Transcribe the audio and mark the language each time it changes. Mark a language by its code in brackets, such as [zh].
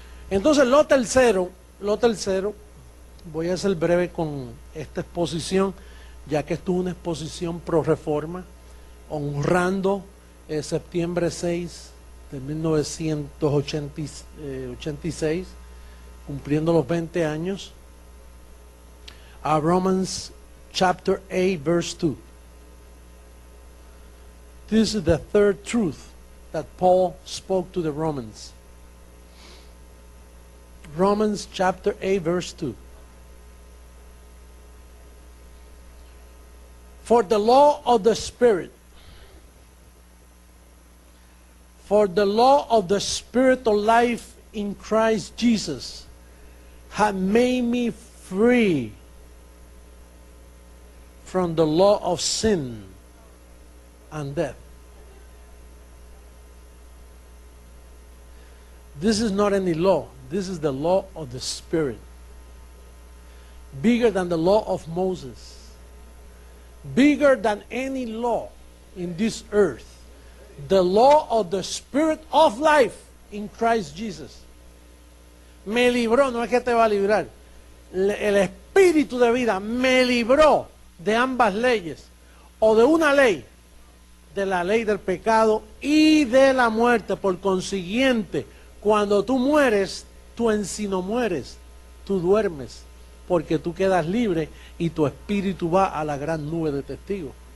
[es] Entonces lo tercero, voy a ser breve con esta exposición, ya que esto es una exposición pro reforma, honrando septiembre 6 de 1986, cumpliendo los 20 años, a [en] Romans chapter 8 verse 2. This is the third truth that Paul spoke to the Romans. Romans chapter 8 verse 2. For the law of the Spirit of life in Christ Jesus had made me free from the law of sin and death. This is not any law. This is the law of the Spirit. Bigger than the law of Moses. Bigger than any law in this earth. The law of the Spirit of life in Christ Jesus. [es] Me libró, no es que te va a librar. El Espíritu de vida me libró de ambas leyes, o de una ley, de la ley del pecado y de la muerte. Por consiguiente, cuando tú mueres, tú en sí no mueres, tú duermes, porque tú quedas libre y tu espíritu va a la gran nube de testigos.